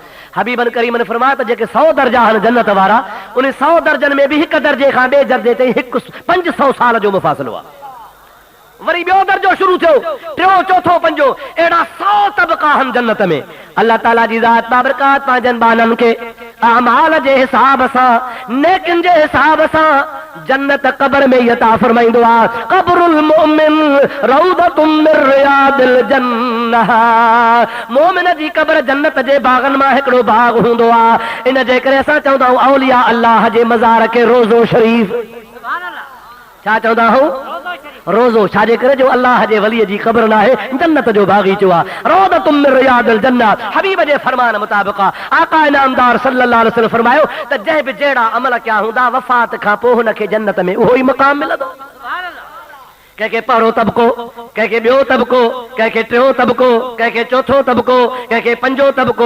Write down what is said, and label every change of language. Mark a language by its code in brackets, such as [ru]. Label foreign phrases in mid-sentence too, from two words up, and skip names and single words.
[sd] हबीबन करीम ने फरमाया त जेके 100 दर्जा आहिनि जन्नत वारा, उन 100 दर्जनि में बि हिकु दर्जे खां ॿिए दर्जे ताईं 500 साल जो मुफ़ासिलो आहे। वरी ॿियो दर्जो शुरू थियो, टियों चौथों पंजो, अहिड़ा 100 तबक़ा आहिनि जन्नत में। अल्लाह ताला जी ज़ात बाबरकात पंहिंजनि बाननि खे अमाल जे हिसाब सां, नेकिन जे हिसाब सां जन्नत क़ब्र में ई अता फरमाईंदो आहे। [ar] قبر المؤمن روضة من رياض الجنة, [sd] मोमिन जी क़ब्र जन्नत जे बागनि मां हिकिड़ो बाग हूंदो आहे। इन जे करे असां चवंदा आहियूं औलिया अल्लाह जे मज़ार खे रोज़ो शरीफ़। छा चवंदा आहियूं? रोज़ो। छाजे करे? जो अल्लाह जे वलीअ जी क़ब्र न आहे, जन्नत जो बाग़ीचो आहे। [ar] روضة من رياض الجنة [sd] हबीब जे फरमान मुताबिक़ आका इनामदार [ar] صلى الله عليه وسلم [sd] फरमायो त जंहिं बि जहिड़ा अमल कया हूंदा वफ़ात खां पोइ हुनखे जन्नत में उहो ई मक़ाम मिलंदो। कंहिंखे पहिरों तबको, कंहिंखे ॿियो तबको, कंहिंखे टियों तबको, कंहिंखे चौथों तबको, कंहिंखे पंजो तबको।